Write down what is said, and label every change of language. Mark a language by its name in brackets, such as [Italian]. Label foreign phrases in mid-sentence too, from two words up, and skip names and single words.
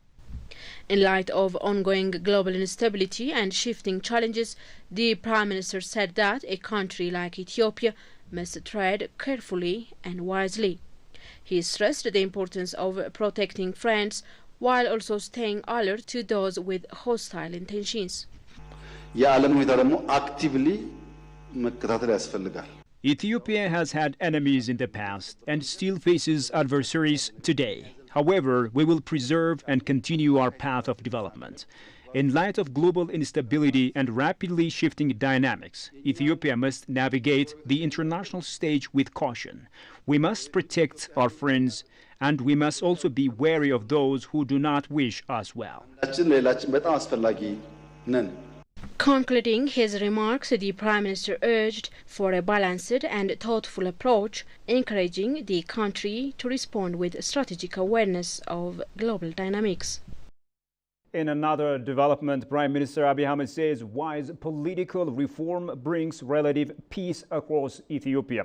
[English] In light of ongoing global instability and shifting challenges, the Prime Minister said that a country like Ethiopia must tread carefully and wisely. He stressed the importance of protecting friends while also staying alert to those with hostile intentions. [Amharic] የዓለም ሁኔታ ደግሞ አክቲቭሊ መከታተል ያስፈልጋል። [English] Ethiopia has had enemies in the past and still faces adversaries today. However, we will preserve and continue our path of development. In light of global instability and rapidly shifting dynamics, Ethiopia must navigate the international stage with caution. We must protect our friends, and we must also be wary of those who do not wish us well. [Amharic] በጣም አስፈላጊ ነን። [English] Concluding his remarks, the Prime Minister urged for a balanced and thoughtful approach, encouraging the country to respond with strategic awareness of global dynamics. In another development, Prime Minister Abi Ahmed says wise political reform brings relative peace across Ethiopia.